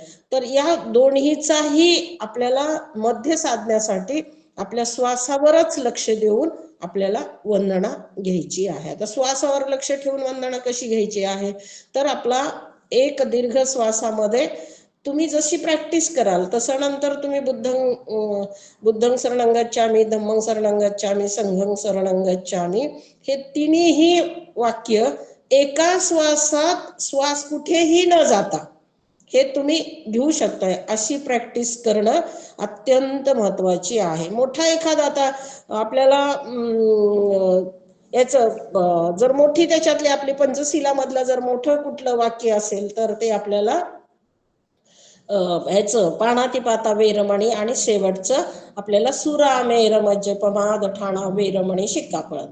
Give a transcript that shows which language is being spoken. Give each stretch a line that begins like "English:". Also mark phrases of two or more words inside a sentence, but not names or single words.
Marathi: तर या दोन्हीचाही आपल्याला मध्य साधण्यासाठी आपल्या श्वासावरच लक्ष देऊन आपल्याला वंदना घ्यायची आहे. आता श्वासावर लक्ष ठेवून वंदना कशी घ्यायची आहे, तर आपला एक दीर्घ श्वासामध्ये तुम्ही जशी प्रॅक्टिस कराल तसं नंतर तुम्ही
Pali: बुद्धं शरणं गच्छामि, धम्मं शरणं गच्छामि, संघं शरणं गच्छामि
Marathi: हे तिन्ही वाक्य एका श्वासात श्वास कुठेही न जाता हे तुम्ही घेऊ शकताय. अशी प्रॅक्टिस करणं अत्यंत महत्वाची आहे. मोठा एखादा आता आपल्याला याचं जर मोठी त्याच्यातली आपली पंचशिलामधलं जर मोठं कुठलं वाक्य असेल तर ते आपल्याला ह्याचं
Pali: पाणातिपाता वेरमणी
Marathi: आणि शेवटचं आपल्याला
Pali: सुरामेर मज्जपमाद ठाणा वेरमणी शिक्कापळत.